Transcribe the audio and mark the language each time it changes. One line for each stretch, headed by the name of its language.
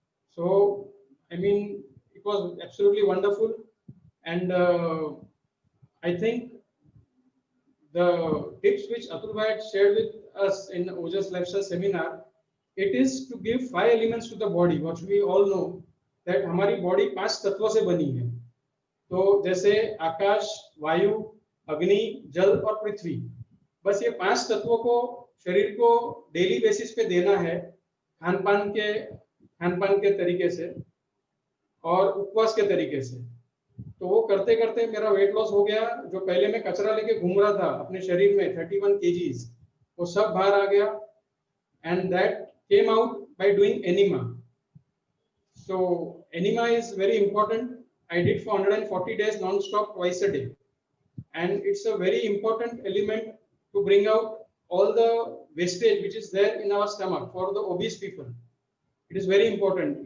English: So, it was absolutely wonderful. And I think the tips which Atul Bhai had shared with us in Ojas Lifestyle Seminar, it is to give 5 elements to the body, which we all know that
Hindi: हमारी body 5 तत्वों से बनी है. तो जैसे आकाश, वायु, अग्नि, जल और पृथ्वी. बस ये 5 तत्वों को शरीर को डेली बेसिस पे देना है खान पान के तरीके से और उपवास के तरीके से. तो वो करते करते मेरा वेट लॉस हो गया. जो पहले मैं कचरा लेके घूम रहा था अपने शरीर में 31 kgs, वो सब बाहर आ गया.
English: And that came out by doing enema. So enema is very important. I did for 140 days non-stop twice a day. And it's a very important element to bring out all the wastage which is there in our stomach for the obese people. It is very important.